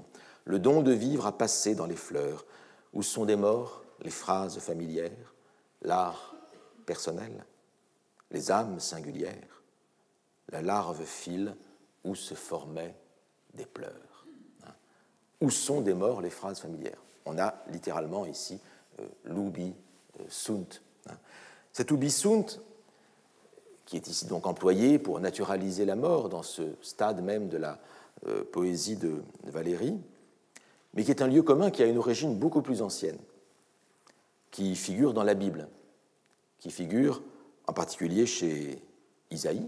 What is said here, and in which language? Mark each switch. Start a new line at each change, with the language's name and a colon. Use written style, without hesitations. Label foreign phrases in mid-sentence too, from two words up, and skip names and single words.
French: Le don de vivre a passé dans les fleurs, où sont des morts les phrases familières, l'art personnel, les âmes singulières, la larve file où se formaient des pleurs. Où sont des morts les phrases familières? On a littéralement ici l'
Latin: ubi sunt.
French: Cet
Latin: ubi sunt,
French: qui est ici donc employé pour naturaliser la mort dans ce stade même de la poésie de Valéry, mais qui est un lieu commun qui a une origine beaucoup plus ancienne, qui figure dans la Bible, qui figure en particulier chez Isaïe.